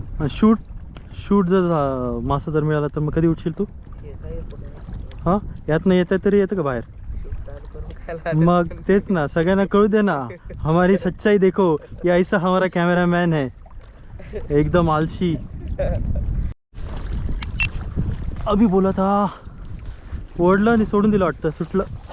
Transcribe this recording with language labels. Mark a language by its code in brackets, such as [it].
[mr] Shoot shoot जर मासा जर मिळाला तर मग कधी उठशील तू? हां, यात नाही येत तरी येतं का बाहेर? मग तेच ना, सगळ्यांना कळू दे ना. [hi] हमारी सच्चाई देखो, ये ऐसा हमारा कैमरामैन है, एकदम आलसी. अभी बोला था, [mr] ओढलं आणि सोडून दिलं वाटतं, सुटलं.